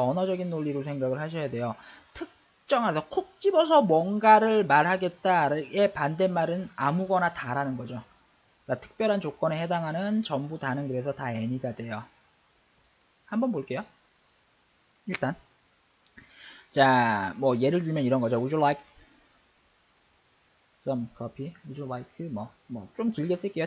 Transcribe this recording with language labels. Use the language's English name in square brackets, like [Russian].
[Korean] 언어적인 논리로 생각을 하셔야 돼요. 특정한, 콕 집어서 뭔가를 말하겠다의 반대말은 아무거나 다라는 거죠. 그러니까 특별한 조건에 해당하는 전부 다는 그래서 다 any가 돼요. 한번 볼게요. 일단 자, 뭐 예를 들면 이런 거죠. [English] Would you like some coffee? Would you like [Korean] 뭐 좀 길게 쓸게요.